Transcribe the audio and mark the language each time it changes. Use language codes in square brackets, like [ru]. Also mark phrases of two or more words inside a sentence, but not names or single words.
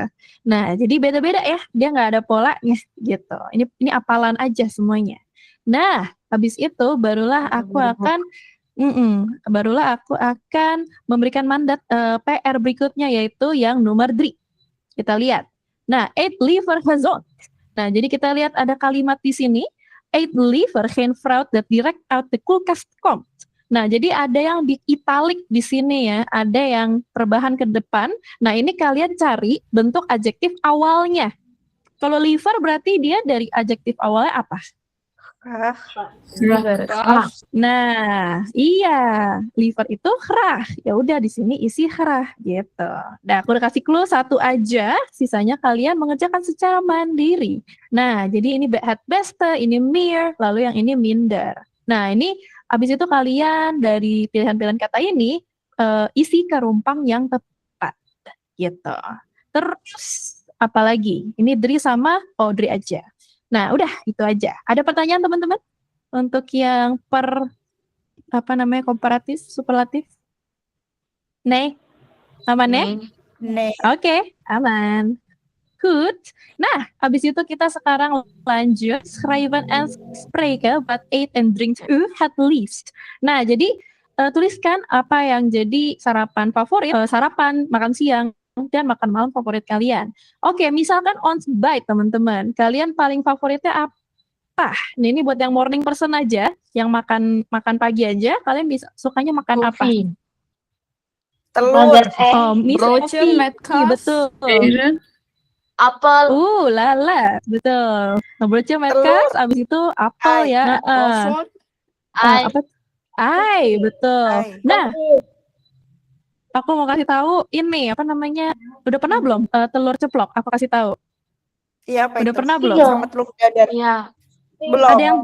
[id] Nah, jadi beda-beda ya, dia nggak ada polanya gitu. Ini apalan aja semuanya. Nah, habis itu barulah aku akan memberikan mandat PR berikutnya yaitu yang nomor 3. Kita lihat. Nah, [nl] eet liever gezond. [id] Nah, jadi kita lihat ada kalimat di sini. [nl] Eet liever geen fruit dat direct uit de koelkast komt. [id] Nah, jadi ada yang di italic di sini ya, ada yang perubahan ke depan. Nah, ini kalian cari bentuk adjektif awalnya. Kalau liever berarti dia dari adjektif awalnya apa? Nah, iya, liever itu graag. Ya udah di sini isi graag gitu. Nah, aku udah kasih clue 1 aja, sisanya kalian mengerjakan secara mandiri. Nah, jadi ini [nl] het beste, [id] ini meer, lalu yang ini minder. Nah, ini habis itu kalian dari pilihan-pilihan kata ini isi ke rumpang yang tepat gitu. Terus apa lagi? Ini Dri sama Audrey aja. Nah, udah itu aja. Ada pertanyaan teman-teman untuk yang komparatif, superlatif? Nee? Aman ya? Oke, aman. [nl] Goed. [id] Nah, habis itu kita sekarang lanjut [nl] schrijven en spreken wat eet en drinkt u het liefst. [id] Nah, jadi tuliskan apa yang jadi sarapan favorit, sarapan, makan siang, dan makan malam favorit kalian. Oke, misalkan ontbijt teman-teman. Kalian paling favoritnya apa? Nah, ini buat yang [en] morning person [id] aja, yang makan pagi aja, kalian bisa sukanya makan apa? Telur. [nl] Broodje met kaas. [id] Betul. Apel. Lala, betul. Nah, [nl] broodje met kaas, [id] abis itu apel ya. Ai, betul. Nah, aku mau kasih tahu ini apa namanya? Udah pernah belum telur ceplok? Aku kasih tahu. Iya, apa Udah itu? pernah belum? Sama telur dadar. Iya. Belum.